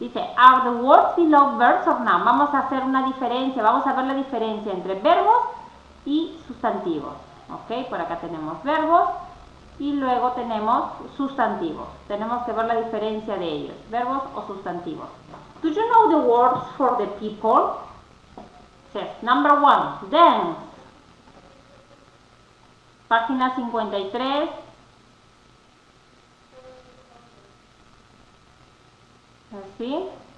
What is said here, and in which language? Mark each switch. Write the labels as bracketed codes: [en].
[es] Dice, [en] are the words below verbs or noun? [es] Vamos a hacer una diferencia, vamos a ver la diferencia entre verbos y sustantivos. Ok, por acá tenemos verbos y luego tenemos sustantivos. Tenemos que ver la diferencia de ellos, verbos o sustantivos. [en] Do you know the words for the people? Says, number 1, dance. [es] Página 53. Así.